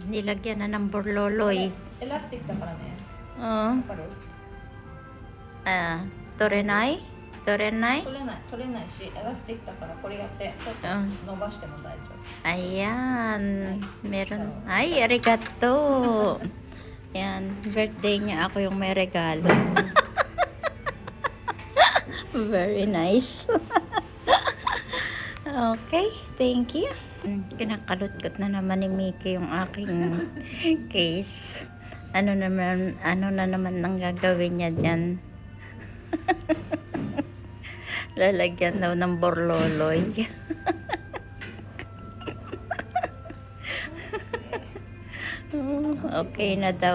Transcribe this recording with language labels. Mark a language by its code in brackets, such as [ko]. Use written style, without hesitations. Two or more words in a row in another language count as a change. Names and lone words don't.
[tl] Nilagyan na ng borloloy. [ja] エラスティックだからね。 [tl] Oo. [ja] わかる？ Torenay? Torenay? 取れないし、エラスティックだからこれやってちょっと伸ばしても大丈夫。 [tl] Ayan. Meron. Ay, arigato. Yan. Birthday niya. Ako yung may regalo. [en] Very nice. Okay. Thank you. [tl] Kinakalutkot na naman ni Mickey yung aking case. Ano na naman ang gagawin niya dyan? Lalagyan daw ng borloloy. Okay na daw.